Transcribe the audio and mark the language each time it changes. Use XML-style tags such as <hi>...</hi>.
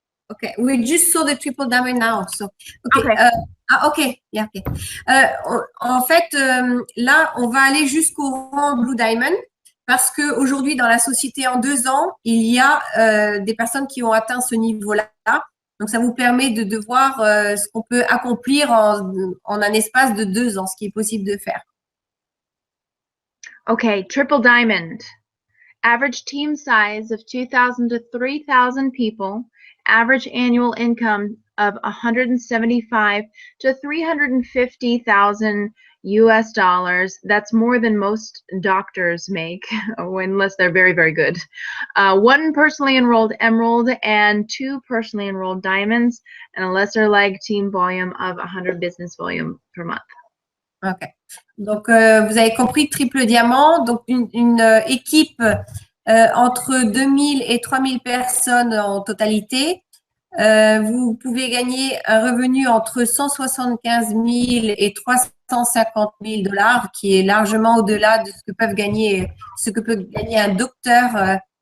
<en>Okay, we just saw the triple diamond now. So, okay. Okay. Yeah, okay.</en> <fr>En fait, là, on va aller jusqu'au rang blue diamond. Parce qu'aujourd'hui, dans la société, en 2 ans, il y a des personnes qui ont atteint ce niveau-là. Donc, ça vous permet de voir ce qu'on peut accomplir en un espace de 2 ans, ce qui est possible de faire.</fr> <en>Okay, triple diamond. Average team size of 2,000 to 3,000 people. Average annual income of 175 to 350,000 US dollars. That's more than most doctors make, unless they're very, very good. 1 personally enrolled emerald and 2 personally enrolled diamonds, and a lesser leg team volume of 100 business volume per month.</en> <fr>Ok. Donc, vous avez compris, triple diamant. Donc, une équipe entre 2000 et 3000 personnes en totalité. Vous pouvez gagner un revenu entre 175 000 et 350 000 $, qui est largement au-delà de ce que peut gagner un docteur.</fr>